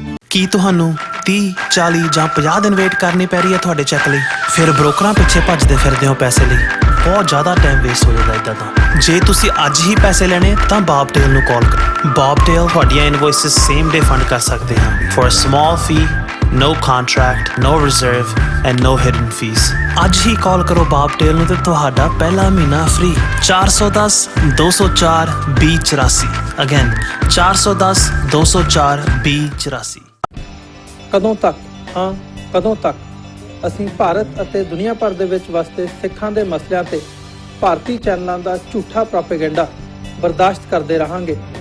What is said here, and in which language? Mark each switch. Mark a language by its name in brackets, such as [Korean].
[Punjabi] ਕੀ ਤੁਹਾਨੂੰ 30, 40 ਜਾਂ 50 ਦਿਨ ਵੇਟ ਕਰਨੀ ਪੈ ਰਹੀ ਹੈ ਤੁਹਾਡੇ ਚੈੱਕ ਲਈ? ਫਿਰ ਬ੍ਰੋਕਰਾਂ ਪਿੱਛੇ ਭੱਜਦੇ ਫਿਰਦੇ ਹੋ ਪੈਸੇ ਲਈ. ਬਹੁਤ ਜ਼ਿਆਦਾ ਟਾਈਮ ਵੇਸਟ ਹੋ ਜਾਂਦਾ ਇੱਦਾਂ ਤਾਂ. ਜੇ ਤੁਸੀਂ ਅੱਜ ਹੀ ਪੈਸੇ ਲੈਣੇ ਤਾਂ ਬੌਬਟੇਲ ਨੂੰ ਕਾਲ ਕਰੋ. ਬੌਬਟੇਲ ਤੁਹਾਡੀਆਂ ਇਨਵੌਇਸਿਸ ਸੇਮ ਡੇ ਫੰਡ ਕਰ ਸਕਦੇ ਹਾਂ [English] For a small fee. No contract, no reserve and no hidden fees. [Punjabi] ਅੱਜ ਹੀ ਕਾਲ ਕਰੋ ਬੌਬਟੇਲ ਨੂੰ ਤੇ ਤੁਹਾਡਾ ਪਹਿਲਾ ਮਹੀਨਾ ਫ੍ਰੀ. [English] 410 204 2084. Again 410 204 2084. [Punjabi] ਕਦੋਂ ਤੱਕ? ਹਾਂ, ਕਦੋਂ ਤੱਕ? ਅਸੀਂ ਭਾਰਤ ਅਤੇ ਦੁਨੀਆ ਭਰ ਦੇ ਵਿੱਚ ਵਸਦੇ ਸਿੱਖਾਂ ਦੇ ਮਸਲਿਆਂ ਤੇ ਭਾਰਤੀ ਚੈਨਲਾਂ ਦਾ ਝੂਠਾ ਪ੍ਰੋਪੇਗੈਂਡਾ ਬਰਦਾਸ਼ਤ ਕਰਦੇ ਰਹਾਂਗੇ.